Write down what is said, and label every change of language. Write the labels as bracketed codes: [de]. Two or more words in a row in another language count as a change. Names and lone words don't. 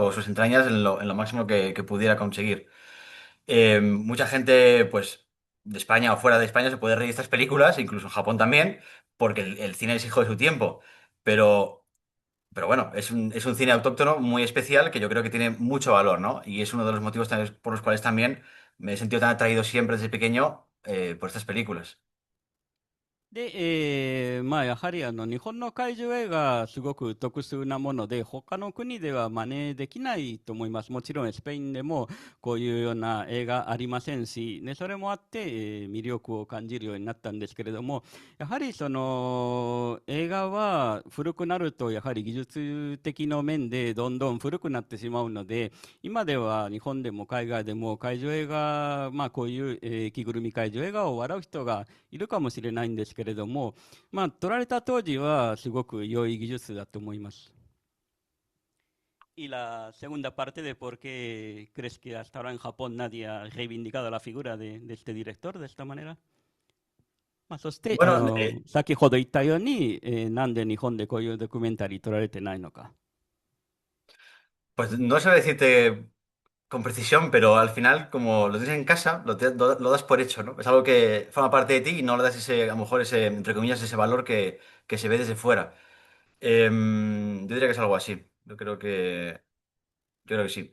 [es] O sus entrañas en lo máximo que pudiera conseguir. Mucha gente, pues, de España o fuera de España se puede reír de estas películas, incluso en Japón también, porque el cine es hijo de su tiempo. Pero, pero bueno, es un cine autóctono muy especial que yo creo que tiene mucho valor, ¿no? Y es uno de los motivos por los cuales también me he sentido tan atraído siempre desde pequeño por estas películas. [ja] で、まあ、やはり日本の怪獣映画、すごく特殊なもので、他の国では真似できないと思います。もちろん、スペインでもこういうような映画ありませんし、ね、それもあって、魅力を感じるようになったんですけれども、やはりその映画は古くなると、やはり技術的な面でどんどん古くなってしまうので、今では日本でも海外でも怪獣映画、まあ、こういう、着ぐるみ怪獣映画を笑う人がいるかもしれないんですけれども、まあ、撮られた当時はすごく良い技術だと思います。 [es] Y la segunda parte de por qué crees que hasta ahora en Japón nadie ha reivindicado la figura de este director de esta manera? [ja] まあ、そして、 [es] Bueno, [ja] 先ほど言ったように、なんで日本でこういうドキュメンタリー撮られてないのか。 [es] pues no sé decirte con precisión, pero al final, como lo tienes en casa, lo das por hecho, ¿no? Es algo que forma parte de ti y no le das ese, a lo mejor ese, entre comillas, ese valor que se ve desde fuera. Yo diría que es algo así. Yo creo que sí.